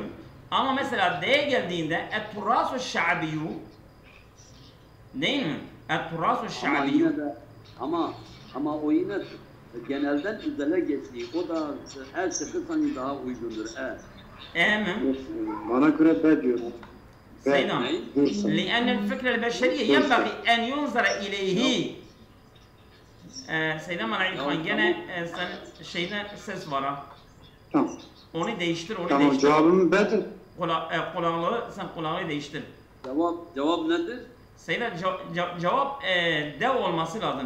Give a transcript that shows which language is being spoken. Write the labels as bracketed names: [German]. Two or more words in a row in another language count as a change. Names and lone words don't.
[Turkish] Ama mesela D'ye geldiğinde [Arabic] التراث الشعبي [Turkish] değil mi? [Arabic] التراث الشعبي. [Turkish] Ama o yine genelden üzere geçtiği. O da her şıkkı sanki daha uygundur. Mi? Bana göre B diyor. Seydam. [Arabic] لأن الفكرة البشرية ينبغي أن ينظر إليه. [Turkish] Seydam Aleykhan gene sen şeyden ses var ha. Tamam. Onu değiştir, Tamam, cevabım B'dir. Kulağı değiştir. Cevap nedir? Seydam cevap D olması lazım.